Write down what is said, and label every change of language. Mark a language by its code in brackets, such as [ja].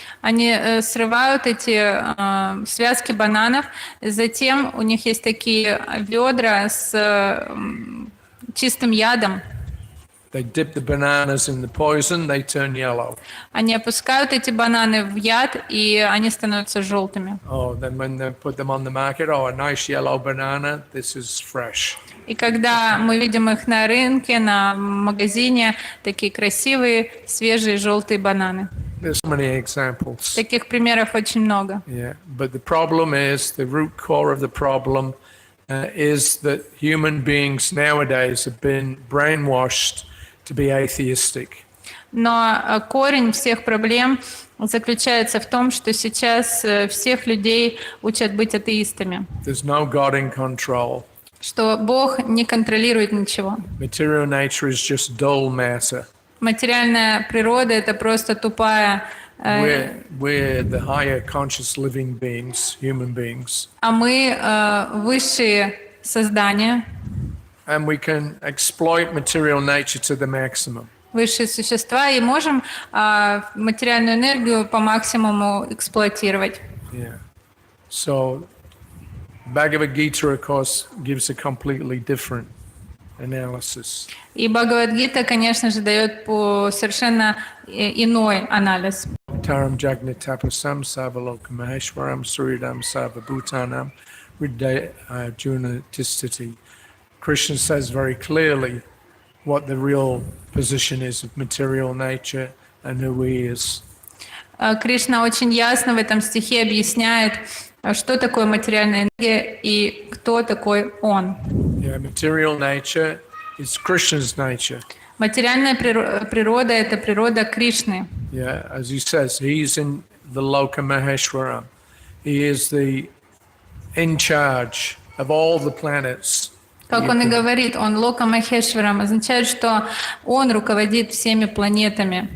[ru] они срывают эти связки бананов, затем у них есть такие ведра с чистым ядом. [en] They dip the bananas in the poison, they turn yellow. [ru] Они опускают эти бананы в яд, и они становятся желтыми. [en] Oh, then when they put them on the market, oh, a nice yellow banana, this is fresh. [ru] И когда мы видим их на рынке, на магазине, такие красивые, свежие, желтые бананы. [en] There's so many examples. [ru] Таких примеров очень много. [en] Yeah, but the problem is, the root core of the problem is that human beings nowadays have been brainwashed to be atheistic. [ru] Но корень всех проблем заключается в том, что сейчас всех людей учат быть атеистами, [en] There's no God in control. [ru] что Бог не контролирует ничего. [en] Material nature is just dull matter. [ru] Материальная природа — это просто тупая, [en] We're the higher conscious living beings, human beings, [ru] а мы высшие создания, [en] and we can exploit material nature to the maximum. [ru] высшие существа, и можем материальную энергию по максимуму эксплуатировать. Yeah. [en] So, Bhagavad Gita, of course, gives a completely different analysis. [ru] И Бхагавад-гита, конечно же, дает совершенно иной анализ. [sa] Taram Jagnatapasam Savalokam Maheshwaram Suridam Sarvabhutanam Juna Tistati. [en] Krishna says very clearly what the real position is of material nature and who he is. [ru] Кришна очень ясно в этом стихе объясняет, что такое материальная энергия и кто такой Он. [en] Yeah, material nature is Krishna's nature. [ru] Материальная природа — это природа Кришны. [en] Yeah, as he says, he's in the Loka Maheshwaram. He is the in charge of all the planets. [ru] Как он и говорит, он Лока Махешварам, означает, что он руководит всеми планетами.